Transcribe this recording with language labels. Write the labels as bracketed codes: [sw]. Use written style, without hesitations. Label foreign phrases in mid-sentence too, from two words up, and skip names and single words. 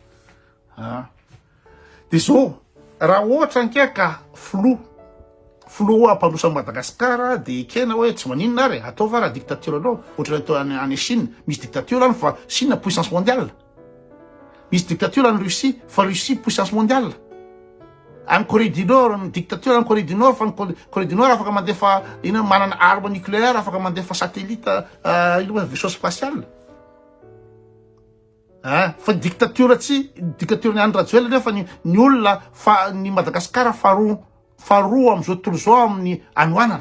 [mg] De zao raha ohatra nke ka filoha mpanosa Madagasikara de ikena hoe tsy maninona ary ataova raha dictature anao. Ohatra atao any Chine misy dictature any fa Chine [fr] puissance mondiale. [mg] Misy dictature any Russie fa Russie [fr] puissance mondiale. [mg] Any Corée du Nord ny dictature any Corée du Nord fa Corée du Nord afaka mandefa ina manana [fr] arme nucléaire [mg] afaka mandefa satellite ina [fr] vaisseau spatial. [mg] Fa dictature tsy dictature ny Rajoelina nefa ny olona fa ny Madagasikara faharoa am'izao tontolo zao amin'ny anoanana.